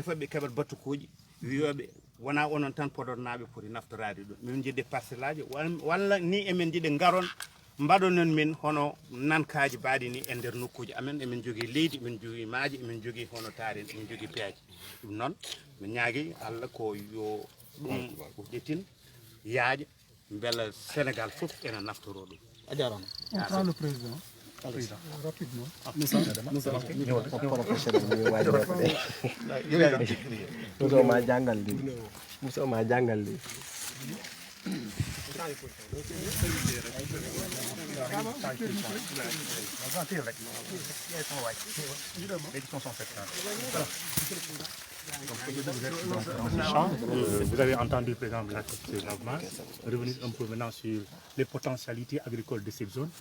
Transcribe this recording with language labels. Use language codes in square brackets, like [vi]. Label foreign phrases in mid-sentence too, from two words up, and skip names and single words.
[ff] foof ɓe keɓat battukuji wiyoɓe wona onon tan podornaɓe poti naftorade ɗum min jiɗde parcelle aji walla ni emin jiɗe garon mbaɗonon min hono nankaji mbaɗi ni e nder nokkuji amen emin jogui leydi emin jogui maaji emin jogui hono taari emin jogui peeje ɗum noon mi ñaagui Allah ko yo ɗum ƴettin yaaja beela Sénégal foof ene naftoro ɗum a jarama [fr] le président rapidement [wo] Musoma jàngal li [fr] Vous avez entendu le président de la Lavmas revenir un peu maintenant sur les potentialités agricoles de cette zone.